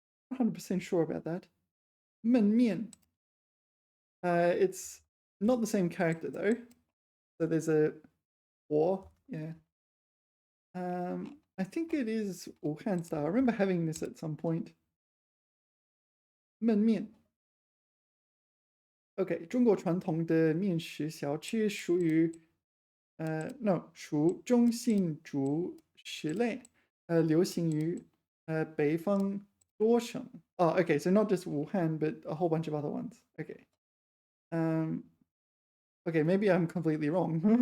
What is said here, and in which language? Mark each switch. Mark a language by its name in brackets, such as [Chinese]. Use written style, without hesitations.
[English] Not 100% sure about that. Men Mian. It's not the same character, though. So there's a war, yeah. I think it is Wuhan style. I remember having this at some point. Men Mian. [Chinese] OK， 中国传统的面食小吃属于属中性主食类，流行于北方多省。 [English] Oh, okay, so not just Wuhan, but a whole bunch of other ones. Okay. Okay, maybe I'm completely wrong.